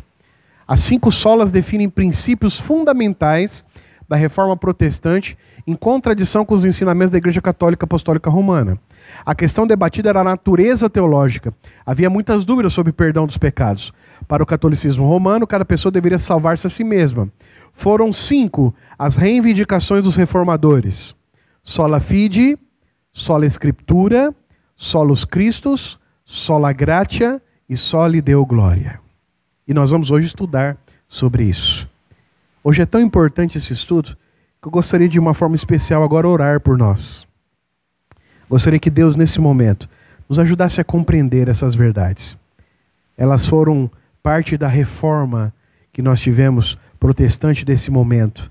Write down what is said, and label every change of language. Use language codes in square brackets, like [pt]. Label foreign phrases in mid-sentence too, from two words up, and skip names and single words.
[pt] As 5 solas definem princípios fundamentais da Reforma Protestante em contradição com os ensinamentos da Igreja Católica Apostólica Romana. A questão debatida era a natureza teológica. Havia muitas dúvidas sobre o perdão dos pecados. Para o catolicismo romano, cada pessoa deveria salvar-se a si mesma. Foram 5 as reivindicações dos reformadores: [la] sola fide, sola scriptura, solus Christus, sola gratia e soli Deo gloria. [pt] E nós vamos hoje estudar sobre isso. Hoje é tão importante esse estudo que eu gostaria de uma forma especial agora orar por nós. Gostaria que Deus nesse momento nos ajudasse a compreender essas verdades. Elas foram parte da reforma que nós tivemos protestante desse momento.